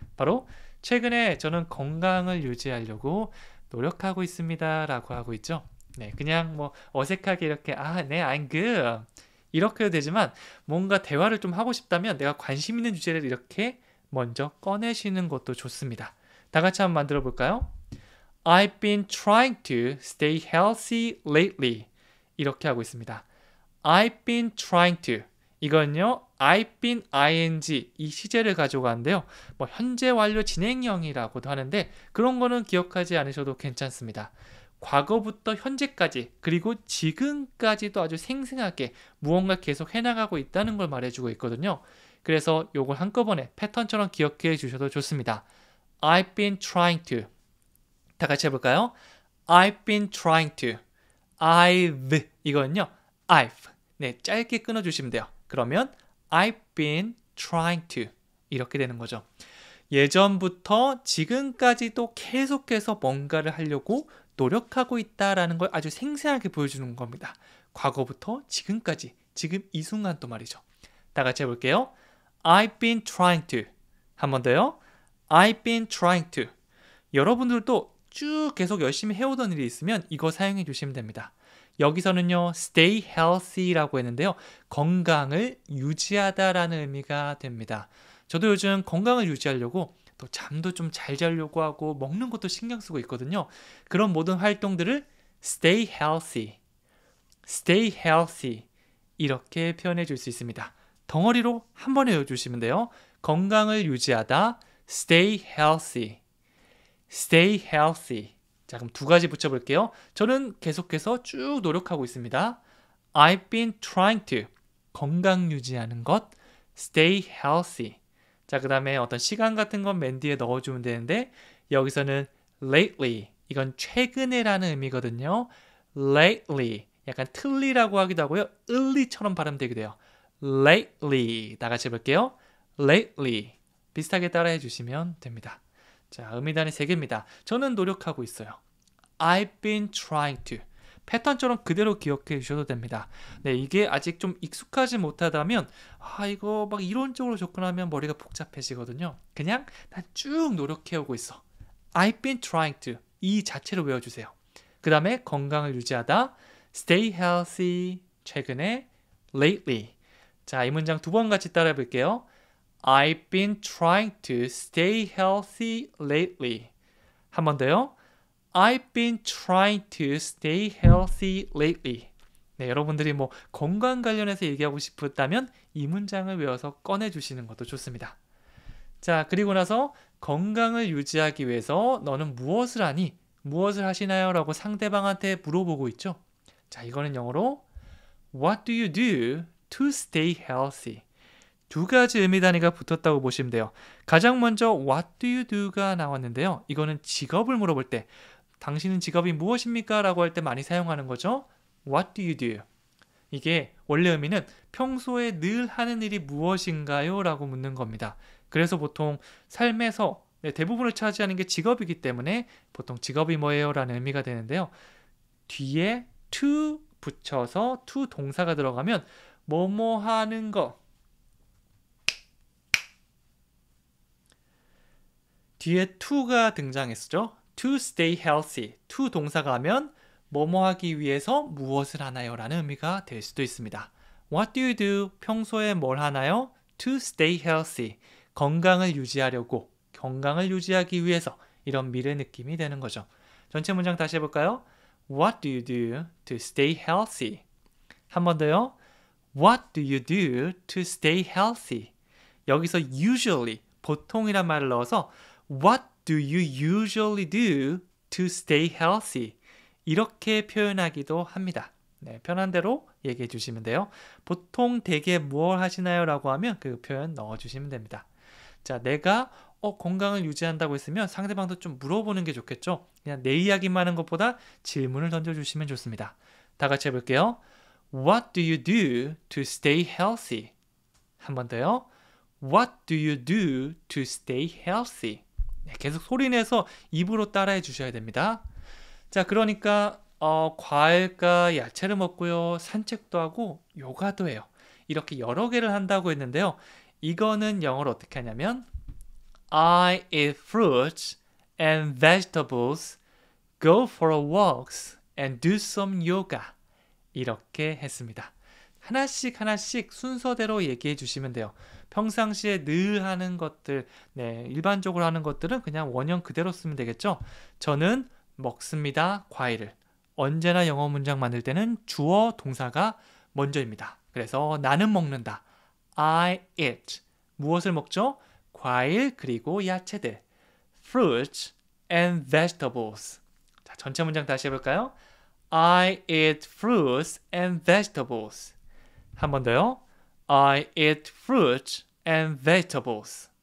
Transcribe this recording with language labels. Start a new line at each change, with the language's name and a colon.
Korean: 바로 최근에 저는 건강을 유지하려고 노력하고 있습니다 라고 하고 있죠. 네, 그냥 뭐 어색하게 이렇게 네,
English: I'm good
Korean: 이렇게 해도 되지만 뭔가 대화를 좀 하고 싶다면 내가 관심 있는 주제를 이렇게 먼저 꺼내시는 것도 좋습니다. 다 같이 한번 만들어 볼까요?
English: I've been trying to stay healthy lately.
Korean: 이렇게 하고 있습니다.
English: I've been trying to.
Korean: 이건요, I've been ing 이 시제를 가져가는데요. 뭐 현재 완료 진행형이라고도 하는데 그런 거는 기억하지 않으셔도 괜찮습니다. 과거부터 현재까지 그리고 지금까지도 아주 생생하게 무언가 계속 해나가고 있다는 걸 말해주고 있거든요. 그래서 요걸 한꺼번에 패턴처럼 기억해 주셔도 좋습니다.
English: I've been trying to.
Korean: 다 같이 해볼까요?
English: I've been trying to. I've.
Korean: 이거는요.
English: I've.
Korean: 네, 짧게 끊어주시면 돼요. 그러면
English: I've been trying to.
Korean: 이렇게 되는 거죠. 예전부터 지금까지도 계속해서 뭔가를 하려고 노력하고 있다라는 걸 아주 생생하게 보여주는 겁니다. 과거부터 지금까지. 지금 이 순간도 말이죠. 다 같이 해볼게요.
English: I've been trying to.
Korean: 한 번 더요.
English: I've been trying to.
Korean: 여러분들도 쭉 계속 열심히 해오던 일이 있으면 이거 사용해 주시면 됩니다. 여기서는요, stay healthy라고 했는데요. 건강을 유지하다라는 의미가 됩니다. 저도 요즘 건강을 유지하려고 또 잠도 좀 잘 자려고 하고 먹는 것도 신경 쓰고 있거든요. 그런 모든 활동들을 stay healthy, stay healthy 이렇게 표현해 줄 수 있습니다. 덩어리로 한 번에 외워주시면 돼요. 건강을 유지하다, stay healthy, stay healthy. 자, 그럼 두 가지 붙여볼게요. 저는 계속해서 쭉 노력하고 있습니다.
English: I've been trying to.
Korean: 건강 유지하는 것,
English: stay healthy.
Korean: 자, 그 다음에 어떤 시간 같은 건 맨 뒤에 넣어주면 되는데 여기서는 lately. 이건 최근에라는 의미거든요. lately. 약간 틀리라고 하기도 하고요. 을리처럼 발음되기도 해요. lately. 다 같이 해볼게요. lately. 비슷하게 따라해 주시면 됩니다. 자, 의미단위 3개입니다. 저는 노력하고 있어요.
English: I've been trying to.
Korean: 패턴처럼 그대로 기억해 주셔도 됩니다. 네, 이게 아직 좀 익숙하지 못하다면 이거 막 이론적으로 접근하면 머리가 복잡해지거든요. 그냥 난 쭉 노력해 오고 있어.
English: I've been trying to.
Korean: 이 자체로 외워주세요. 그 다음에 건강을 유지하다.
English: Stay healthy.
Korean: 최근에
English: lately.
Korean: 자, 이 문장 2번 같이 따라해 볼게요.
English: I've been trying to stay healthy lately.
Korean: 한 번 더요.
English: I've been trying to stay healthy lately.
Korean: 네, 여러분들이 뭐 건강 관련해서 얘기하고 싶었다면 이 문장을 외워서 꺼내주시는 것도 좋습니다. 자, 그리고 나서 건강을 유지하기 위해서 너는 무엇을 하니? 무엇을 하시나요? 라고 상대방한테 물어보고 있죠. 자, 이거는 영어로
English: What do you do to stay healthy?
Korean: 2가지 의미 단위가 붙었다고 보시면 돼요. 가장 먼저
English: What do you do가
Korean: 나왔는데요. 이거는 직업을 물어볼 때 당신은 직업이 무엇입니까? 라고 할 때 많이 사용하는 거죠.
English: What do you do?
Korean: 이게 원래 의미는 평소에 늘 하는 일이 무엇인가요? 라고 묻는 겁니다. 그래서 보통 삶에서 대부분을 차지하는 게 직업이기 때문에 보통 직업이 뭐예요? 라는 의미가 되는데요. 뒤에 to 붙여서 to 동사가 들어가면 뭐뭐 하는 거. 뒤에 to가 등장했죠.
English: To stay healthy.
Korean: to 동사가 하면 뭐뭐 하기 위해서 무엇을 하나요? 라는 의미가 될 수도 있습니다.
English: What do you do?
Korean: 평소에 뭘 하나요?
English: To stay healthy.
Korean: 건강을 유지하려고, 건강을 유지하기 위해서 이런 미래 느낌이 되는 거죠. 전체 문장 다시 해볼까요?
English: What do you do to stay healthy?
Korean: 한 번 더요.
English: What do you do to stay healthy? 여기서 usually, 보통이란 말을 넣어서 What do you usually do to stay healthy?
Korean: 이렇게 표현하기도 합니다. 네, 편한 대로 얘기해 주시면 돼요. 보통 대개 무엇 하시나요? 라고 하면 그 표현 넣어주시면 됩니다. 자, 내가 건강을 유지한다고 했으면 상대방도 좀 물어보는 게 좋겠죠. 그냥 내 이야기만 하는 것보다 질문을 던져주시면 좋습니다. 다 같이 해볼게요.
English: What do you do to stay healthy?
Korean: 한 번 더요.
English: What do you do to stay healthy?
Korean: 네, 계속 소리내서 입으로 따라해 주셔야 됩니다. 자, 그러니까 과일과 야채를 먹고요. 산책도 하고 요가도 해요. 이렇게 여러 개를 한다고 했는데요. 이거는 영어로 어떻게 하냐면
English: I eat fruits and vegetables, go for walks and do some yoga.
Korean: 이렇게 했습니다. 하나씩 하나씩 순서대로 얘기해 주시면 돼요. 평상시에 늘 하는 것들, 네, 일반적으로 하는 것들은 그냥 원형 그대로 쓰면 되겠죠. 저는 먹습니다. 과일을. 언제나 영어 문장 만들 때는 주어 동사가 먼저입니다. 그래서 나는 먹는다.
English: I eat.
Korean: 무엇을 먹죠? 과일 그리고 야채들.
English: Fruits and vegetables.
Korean: 자, 전체 문장 다시 해볼까요?
English: I eat fruits and vegetables.
Korean: 한 번 더요.
English: I eat fruits and vegetables.